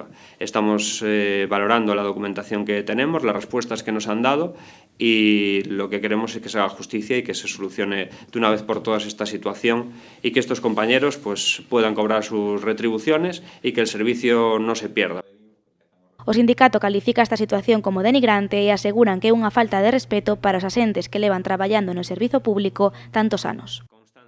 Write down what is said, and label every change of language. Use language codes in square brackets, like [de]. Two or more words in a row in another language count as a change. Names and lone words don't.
[es] Estamos valorando la documentación que tenemos, las respuestas que nos han dado, y lo que queremos es que se haga justicia y que se solucione de una vez por todas esta situación y que estos compañeros pues, puedan cobrar sus retribuciones y que el servicio no se pierda. [gl] O sindicato califica esta situación como denigrante e aseguran que é unha falta de respeto para os asentes que levan traballando no servizo público tantos anos.